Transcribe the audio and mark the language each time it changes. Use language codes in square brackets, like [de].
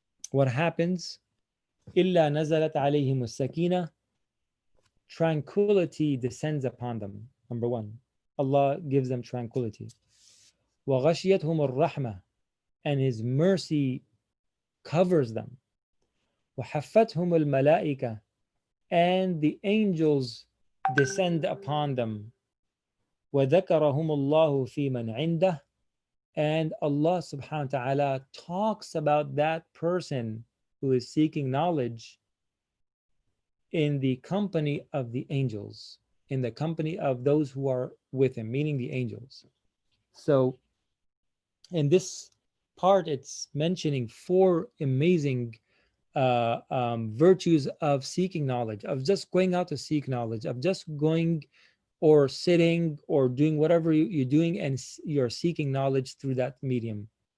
[en] What happens? [ar] إِلَّا نَزَلَتْ عَلَيْهِمُ السَّكِينَةُ. [en] Tranquility descends upon them. Number one, Allah gives them tranquility. [ar] وَغَشِيَتْهُمُ الرَّحْمَةُ, [en] and His mercy covers them. [ar] وَحَفَّتْهُمُ الْمَلَائِكَةُ, [en] and the angels descend upon them. [ar] وَذَكَرَهُمُ اللَّهُ فِي مَنْ عِنْدَهُ, [en] And Allah subhanahu wa ta'ala talks about that person who is seeking knowledge in the company of the angels, in the company of those who are with him, meaning the angels. So in this part, it's mentioning four amazing virtues of seeking knowledge, of just going out to seek knowledge, of just going or sitting or doing whatever you're doing and you're seeking knowledge through that medium.